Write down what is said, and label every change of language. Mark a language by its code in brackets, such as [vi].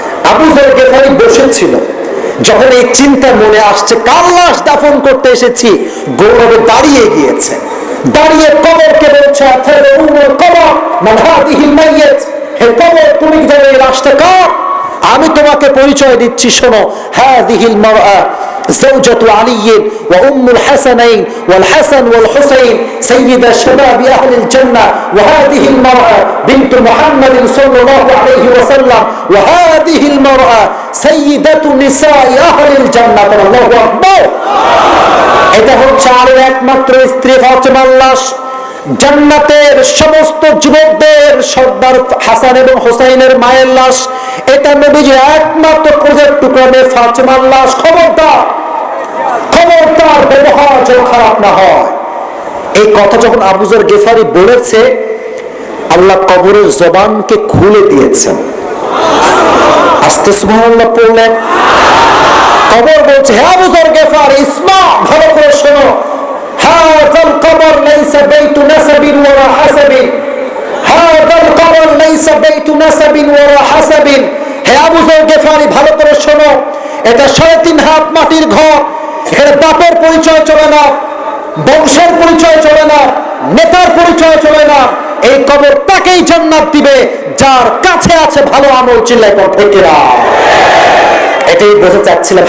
[bn] আবু যর গিফারি বসেছিল, যখন এই চিন্তা মনে আসছে কার লাশ দাফন করতে এসেছি, গৌরবে দাঁড়িয়ে গিয়েছে। দাঁড়িয়ে কবরকে বলছে, কবর [ar] মান হাদিহিল মাইয়্যিত, [bn] হে কবর তুমি কি জানো এই লাশটা কার? আমি তোমাকে পরিচয় দিচ্ছি, শোনো। [ar] হাদিহিল মারআ زوجة علي وأم الحسنين والحسن والحسين سيد شباب أهل الجنة، وهذه المرأة بنت محمد صلى الله عليه وسلم، وهذه المرأة سيدة نساء أهل الجنة। الله أكبر। [bn] এটা হচ্ছে আলীর একমাত্র স্ত্রী ফাতেমার লাশ, জান্নাতের সমস্ত যুবকদের সর্দার হাসান এবং হুসাইনের মায়ের লাশ। এটা নবীজির একমাত্র কলেজের টুকরা মেয়ে ফাতেমার লাশ। খবরদার, খবরদার, ব্যবহার যেন খারাপ না হয়। এই কথা যখন আবু যর গিফারি বলেছে, আল্লাহ কবরের জবানকে খুলে দিয়েছেন। আস্তে সুবহানাল্লাহ পড়লেন। কবর বলছে, হে আবু যর গিফারি, ইসমা, ভালো করে শোনো। [ar] هذا القبر ليس بيت نسب ولا حسب، هذا القبر ليس بيت نسب ولا حسب। [bn] হে আবু যর গিফারি, ভালো করে শোনো, এটা 3.5 হাত মাটির ঘর। এখানে বাপের পরিচয় চলে না, বংশের পরিচয় চলে না, নেতার পরিচয় চলে না। এই কবর তাকেই জান্নাত দিবে যার কাছে আছে ভালো আমল। চিল্লাই পড় ঠিক না? এটাই বলতে চাচ্ছিলাম।